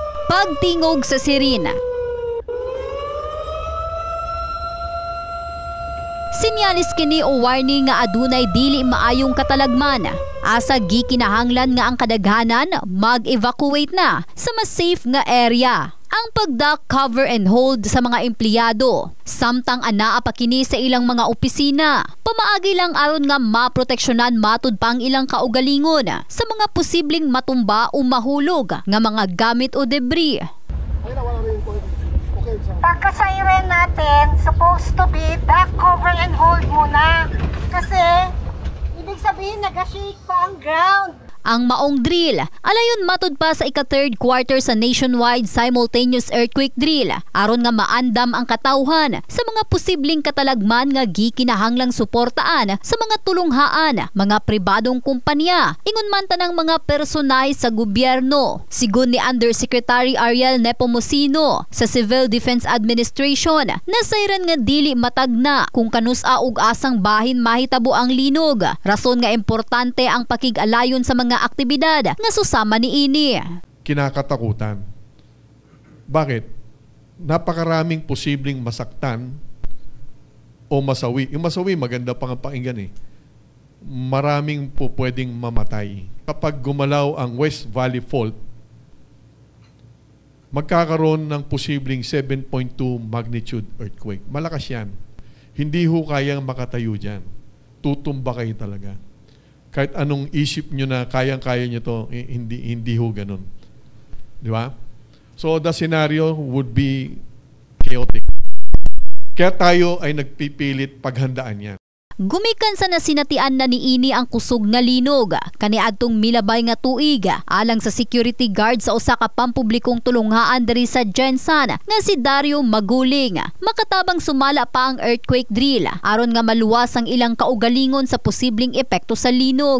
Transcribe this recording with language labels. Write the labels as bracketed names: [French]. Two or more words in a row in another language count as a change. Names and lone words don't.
[Cebuano] Pagtingog sa sirena. Sinyalis kini o warning nga adunay dili maayong katalagman. Asa gikinahanglan nga ang kadaghanan mag-evacuate na sa mas safe nga area. Ang pagdak [English] cover and hold [Cebuano] sa mga empleyado, samtang anaa pa kini sa ilang mga opisina. Pamaagi lang aron nga maproteksyonan matud pa ang ilang kaugalingon sa mga posibleng matumba o mahulog nga mga gamit o debris. [Filipino] Pagka-siren natin, [English] supposed to be back cover and hold muna. [Filipino] Kasi, ibig sabihin nag-shake pa ang ground. [Cebuano] Ang maong drill, alayon matud pa sa ika- [English] third quarter [Cebuano] sa [English] nationwide simultaneous earthquake drill, [Cebuano] aron nga maandam ang katawhan sa mga posibleng katalagman nga gikinahanglang suportaan sa mga tulunghaan, mga pribadong kumpanya, ingon man tanang mga personay sa gobyerno. Sigon ni Undersecretary Ariel Nepomuceno sa Civil Defense Administration, nasayran nga dili matagna kung kanus-a ug asang bahin mahitabo ang linog. Rason nga importante ang pakig-alayon sa mga aktibidad nga susama ni ini. [Filipino] Kinakatakutan. Bakit? Napakaraming posibleng masaktan o masawi. Yung masawi, maganda pang pakinggan eh. Maraming po pwedeng mamatay. Kapag gumalaw ang West Valley Fault, magkakaroon ng posibleng 7.2 magnitude earthquake. Malakas yan. Hindi ho kayang makatayo dyan. Tutumba kayo talaga. Kahit anong isip nyo na kayang-kaya nyo to, hindi ho ganun. Di ba? [English] So the scenario would be chaotic. [Filipino] Kaya tayo ay nagpipilit paghandaan yan. [Cebuano] Gumikan sa nasinatian na ni ini ang kusog nga linog kaniadtong milabay nga tuig alang sa security guard sa usa ka pampublikong tulunghaan diri sa Jensan nga si Dario Maguling. Makatabang sumala pa ang [English] earthquake drill [Cebuano] aron nga maluwas ang ilang kaugalingon sa posibleng epekto sa linog.